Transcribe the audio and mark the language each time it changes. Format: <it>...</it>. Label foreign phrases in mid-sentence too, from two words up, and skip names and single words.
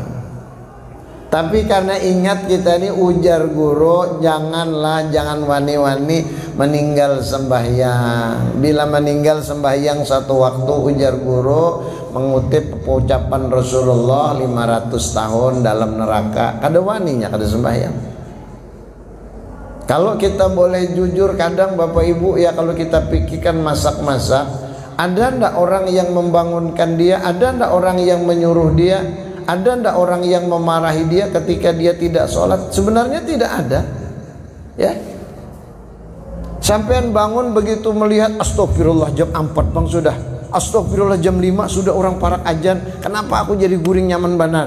<id>Tapi karena ingat kita ini ujar guru, jangan wani-wani meninggal sembahyang. Bila meninggal sembahyang satu waktu, ujar guru mengutip ucapan Rasulullah 500 tahun dalam neraka.</id> <bjn>Kada waninya kada sembahyang.</bjn> <id>Kalau kita boleh jujur, kadang Bapak Ibu ya, kalau kita pikirkan masak-masak, ada ndak orang yang membangunkan dia, ada ndak orang yang menyuruh dia, ada ndak orang yang memarahi dia ketika dia tidak sholat? Sebenarnya tidak ada ya. Sampean bangun begitu melihat astagfirullah jam 4 bang sudah, astagfirullah jam 5 sudah orang parak ajan, kenapa aku</id> <bjn>jadi guring nyaman benar?</bjn>